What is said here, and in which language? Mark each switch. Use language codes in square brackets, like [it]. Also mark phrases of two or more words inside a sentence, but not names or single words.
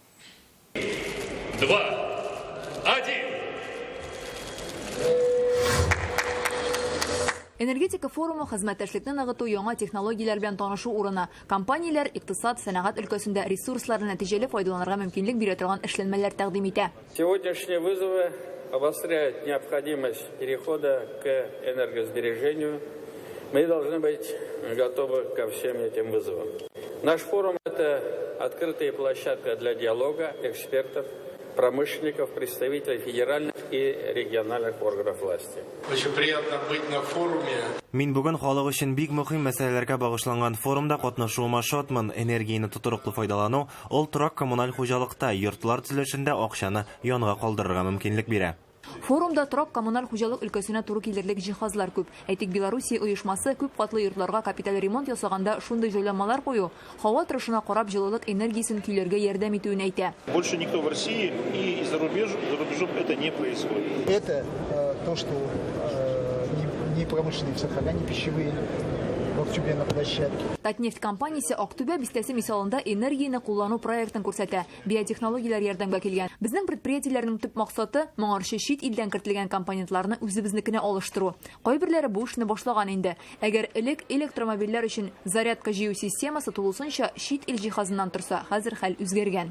[tt] 2, 1. Энергетика форумы хезмәттәшлекне ныгыту, яңа технологияләр белән танышу урыны. Компанияләр икътисад, сәнәгать өлкәсендә ресурсларны нәтиҗәле файдаланырга мөмкинлек бирә торган эшләнмәләр тәкъдим итә. [ru] Сегодняшние вызовы обостряют необходимость перехода к энергосбережению. Мы должны быть готовы ко всем этим вызовам. Наш форум – это открытая площадка для диалога экспертов, промышленников, представителей федеральных и региональных органов власти. Очень приятно быть на форуме. [tt] Мин бүген халык өчен бик мөһим мәсьәләләргә багышланган форумда катнашуыма шатмын. Энергияны тотрыклы файдалану, ул торак коммуналь хуҗалыкта йортлар төзелешендә акчаны янга калдырырга мөмкинлек бирә. Форумда торак коммуналь хуҗалык өлкәсенә туры килерлек җиһазлар күп. Әйтик, Белоруссия оешмасы күп катлы йортларга капиталь ремонт ясаганда шундый җайланмалар кую, һава торышына карап җылылык энергиясын көйләргә ярдәм итүен әйтә. [ru] Больше никто в России и за рубежом это не происходит. Это то, что не промышленные цеха, не пищевые. На площадке. [tt] Татнефть компаниясе Актүбә бистәсе мисалында энергияны куллану проектын күрсәтә. Биотехнологияләр ярдәмгә килгән. Безнең предприятиеләрнең төп максаты моңарчы чит илдән кертелгән компонентларны үзебезнекенә алыштыру. Кайберләре бу эшне башлаган инде. Әгәр элек электромобильләр өчен зарядка җыю системасы тулысынча чит ил җиһазыннан торса, хәзер хәл үзгәргән.